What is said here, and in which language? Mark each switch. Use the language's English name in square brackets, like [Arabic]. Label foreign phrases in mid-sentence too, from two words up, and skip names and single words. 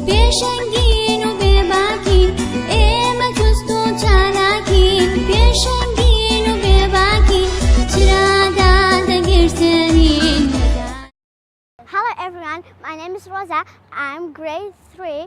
[Central Kurdish] پێشەنگین و بێباکین ئێمە جوست و چالاکین پێشەنگین و بێباکین چرادا دەگرتنین. [English] Hello everyone, my name is Rosa. I'm grade 3.